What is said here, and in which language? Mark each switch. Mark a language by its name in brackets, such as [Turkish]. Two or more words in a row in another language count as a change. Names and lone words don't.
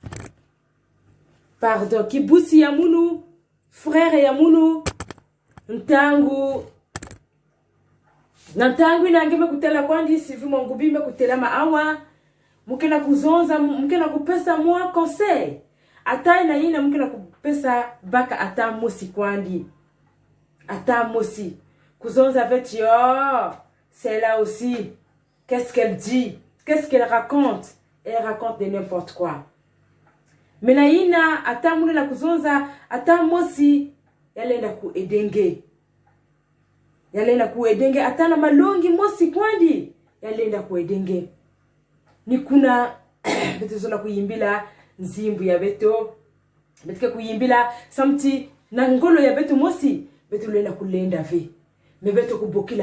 [Kongo] ya munu frère ya munu ntangu inangeme kutela kwandi Sylvie Mwangubi me kutela maawa mukena kuzonza mukena kupesa mwa conseil ata ina ina mukena kupesa baka ata mosi kwandi ata mosi kuzonza veti [French] c'est là aussi qu'est-ce qu'elle dit qu'est-ce qu'elle raconte elle raconte de n'importe quoi [Kongo] mena ina ata mune na kuzonza ata mosi yalenda kuedenge ata na malongi mosi kwandi yalenda kuedenge ni kuna beto zola kuyimbila nzimbu ya beto betike kuyimbila samti na ngolo ya beto mosi beto lenda kulenda ve me beto kubokila